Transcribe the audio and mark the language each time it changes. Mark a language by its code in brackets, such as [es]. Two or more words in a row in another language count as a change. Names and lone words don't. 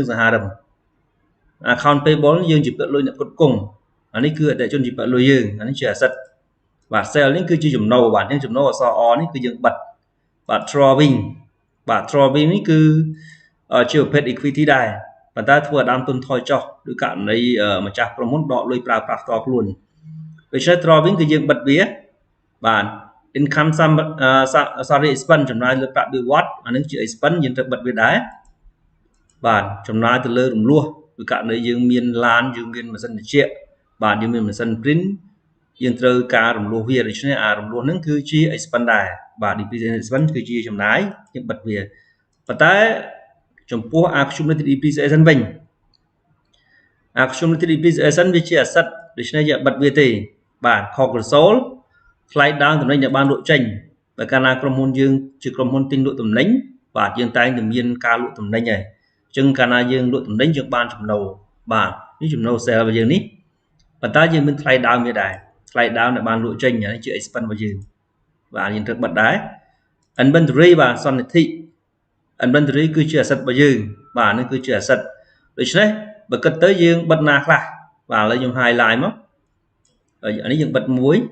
[km] សង្ហារឹម [en] account payable [km] យើងជិះលុយអ្នកផ្គត់ផ្គង់អានេះគឺអតិថិជនជិះលុយយើងអានេះជា asset បាទ sale នេះគឺជាចំណូលបាទអញ្ចឹងចំណូលអក្សរ O នេះគឺយើងបិទបាទ drawing បាទ drawing នេះគឺជាប្រភេទ equity ដែរប៉ុន្តែធ្វើឲ្យដើមទុនថយចុះឬករណីម្ចាស់ក្រុមហ៊ុនដកលុយប្រើប្រាស់ផ្ទាល់ខ្លួនដូច្នេះ drawing គឺយើងបិទវាបាទ income expense ចំណាយលើប្រាក់បៀវត្សអានេះជា expense យើងត្រូវបិទវាដែរបាទចំណាយទៅលើរំលោះឬករណីយើងមានឡានយើងមានម៉ាស៊ីនត្រជាក់បាទយើងមានម៉ាស៊ីន print យើងត្រូវការរំលោះវាដូច្នេះរំលោះហ្នឹងគឺជា expense ដែរបាទ depreciation expense គឺជាចំណាយយើងបិទវាប៉ុន្តែចំពោះ [en] accumulated depreciation [km] វិញ [en] accumulated depreciation [km] វាជា asset ដូច្នេះយើងបិទវាទេបាទខុសក្រសូលថ្លៃដើមតំណែងដែលបានលក់ចេញ បើកាលណាក្រុមហ៊ុនយើងជាក្រុមហ៊ុនទិញលក់តំណែងបាទយើងតែងតែមានការលក់តំណែងហើយអញ្ចឹងកាលណាយើងលក់តំណែងយើង បានចំណូលបាទនេះចំណូល sale របស់យើងនេះប៉ុន្តែយើងមានថ្លៃដើមវាដែរថ្លៃដើមដែលបានលក់ចេញនេះជា expense របស់យើងបាទយើងត្រូវបិទដែរ inventory បាទសន្និធិ inventory គឺជា asset របស់យើងបាទនេះគឺជា asset ដូច្នេះបើគិតទៅយើងបិទណាខ្លះបាទឥឡូវខ្ញុំ highlight មកអានេះយើងបិទមួយ